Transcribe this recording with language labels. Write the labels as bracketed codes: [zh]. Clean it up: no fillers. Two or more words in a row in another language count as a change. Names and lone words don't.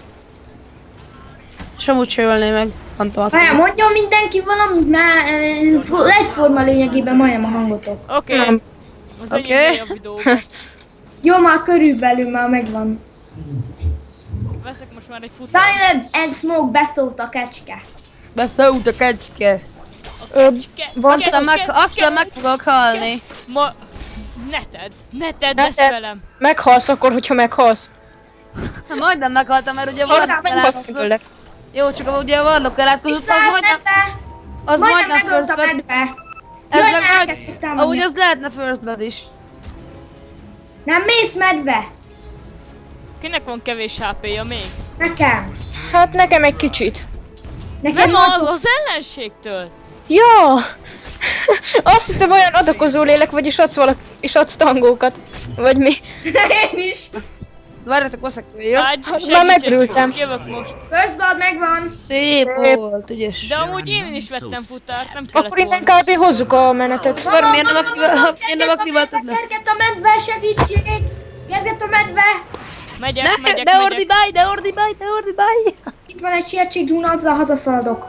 [hu] És amúgy se ölné meg. Várjál, mondjon mindenki valamit, mert egyforma lényegében majdnem a hangotok. Oké. Az egyik a videóban. Jó, már körülbelül már megvan. Veszek most már egy futást. [en] Silent and Smoke, [hu] beszólt a kecske. Beszólt a kecske. Aztán meg fogok halni. Ne tedd ezt velem. Meghalsz akkor, hogyha meghalsz. Majdnem meghaltam, mert ugye van. Jó, csak ugye a varlok elátkozott, az majdnem [en] first blood. [hu] Ahogy az lehetne [en] first blood [hu] is. Nem mész, medve? Kinek van kevés HP-ja még? Nekem. Hát nekem egy kicsit. Nekem nem az ellenségtől. Ja! Azt hittem olyan adakozó lélek, vagyis adsz tangókat. Vagy mi? Én is. Várjatok, hosszak jött. Már megörültem. Jövök most. [en] First blood [hu] megvan. Szép volt, ügyes. De amúgy én is vettem futárt, nem kellett akkor innen kb. Hozzuk a menetet. Akkor miért nem aktiváltad le? Kerget a medve, segítség! Kerget a medve! Megyek. De ordibálj! Itt van egy sietségdrún, azzal hazaszaladok.